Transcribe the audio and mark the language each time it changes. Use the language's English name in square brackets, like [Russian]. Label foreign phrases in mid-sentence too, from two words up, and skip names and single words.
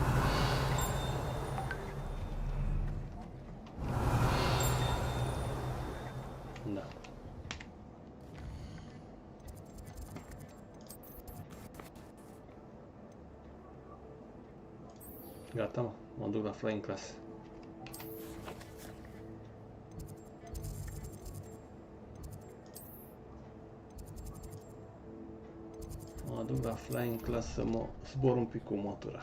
[Romanian] Da. Gata, mă duc la [English] flying class. [Romanian] Mă duc la [English] flying class [Romanian] să mă zbor un pic cu motora.